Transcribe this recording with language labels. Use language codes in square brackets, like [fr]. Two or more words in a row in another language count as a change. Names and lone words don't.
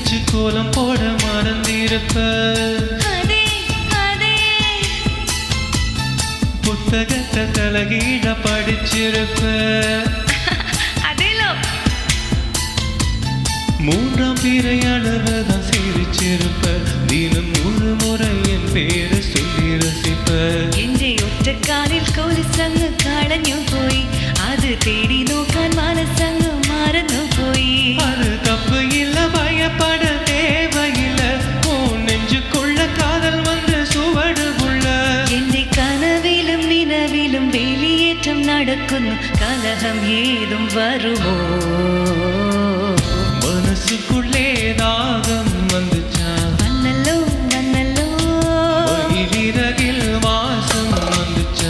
[ta] கோலம் போட மறந்திருப்ப புத்தகத்தை தலகீழ படிச்சிருப்ப மூன்றாம் பிறை அளவுதான் சிரிச்சிருப்ப தினம் ஒரு முறை என் பேரை சொல்லி ரசிப்ப [ml] എന്റെ ഒറ്റക്കാലിൽ കൊലുസങ്ങ് കളഞ്ഞു പോയി അത് തേടി നോക്കാൻ മനസ്സങ്ങ് മറന്നു പോയി [ta] அது தப்பு இல்ல பயப்பட தேவையில்ல உன் நெஞ்சுக்குள்ள காதல் வந்து சுவடு உள்ள [ml] എന്റെ കനവിലും നിലവിലും വേലിയേറ്റം നടക്കുന്നു കലഹം ഏതും വരുമോ [ta] மனசுக்குள்ளே தாகம் வந்துச்சா [ml] വന്നല്ലോ വന്നല്ലോ [ta] மயிலிறகில் வாசம் வந்துச்சா